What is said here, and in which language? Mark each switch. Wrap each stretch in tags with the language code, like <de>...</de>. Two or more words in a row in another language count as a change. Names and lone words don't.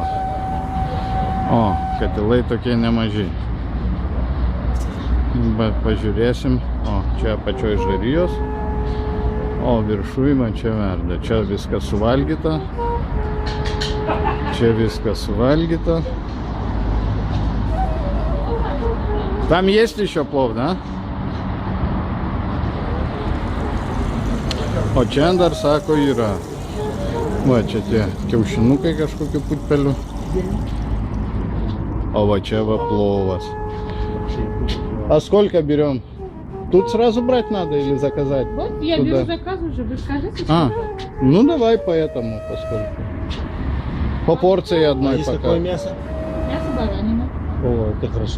<lt>O, katilai tokie nemaži. Bet pažiūrėsim. O, čia apačioj žarijos. O, viršuj man čia verda. Čia viskas suvalgyta. Čia viskas suvalgyta.</lt> <ru>Там есть еще плов, да?</ru> <lt>O čia dar sako yra. Va čia tie kiaušinukai kažkokiu putpeliu.</lt> <ru>А вот</ru> <lt>čia va</lt> <ru>пловас. А сколько берем? Тут сразу брать надо или заказать? Вот я туда? беру заказ уже, вы скажите. Ну давай по этому, поскольку. По порции одной Есть пока. такое мясо? Мясо баранина. О, это хорошо.</ru>